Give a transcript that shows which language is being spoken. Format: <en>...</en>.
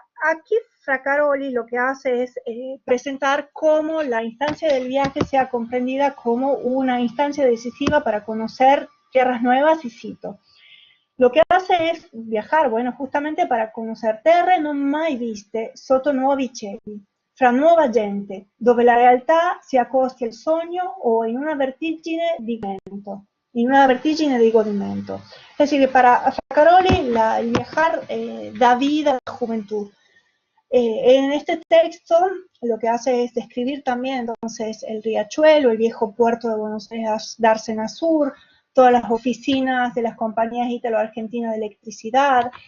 <es>Aquí Fracaroli lo que hace es presentar cómo la instancia del viaje sea comprendida como una instancia decisiva para conocer tierras nuevas y cito. Lo que hace es viajar, justamente para conocer</es> <it>terre non mai viste sotto nuovi cieli, fra nuova gente, dove la realtà si accosti al sogno o in una vertigine di vento. En una vertigine de godimento.</it> <es>Es decir, que para Fracaroli el viajar da vida a la juventud. En este texto lo que hace es describir también entonces el riachuelo, el viejo puerto de Buenos Aires, Dársena Sur, todas las oficinas de las compañías ítalo-argentinas de electricidad.</es>